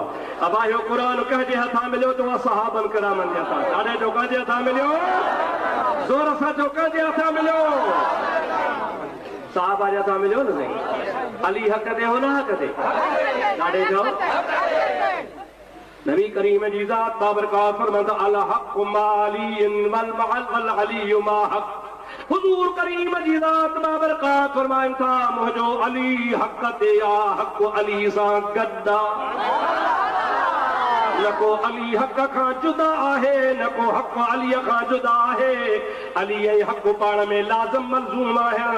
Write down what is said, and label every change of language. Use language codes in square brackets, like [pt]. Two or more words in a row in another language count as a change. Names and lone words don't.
[sd] अबा इहो क़ुरान कंहिंजे हथां मिलियो त उहा सहाबनि किरामनि जे हथां। ॾाढे जो कंहिंजे हथां मिलियो? ज़ोर सां चओ, कंहिंजे हथां मिलियो? सहाबा जे हथां मिलियो न साईं। अली हक़ ते हो न हक़ ते? ॾाढे जो नबी करीम जी ज़ात बाबरकात फरमाता [ar] الحق مع علي و علي مع الحق. [sd] हुजूर करीम जी ज़ात बाबरकात फरमाइनि था मुंहिंजो अली हक़ ते आहे, हक़ अली सां गॾु आहे। न को अली हक़ खां जुदा आहे, न को हक़ अलीअ खां जुदा आहे। अली ऐं हक़ पाण में लाज़िम मलज़ूम आहे।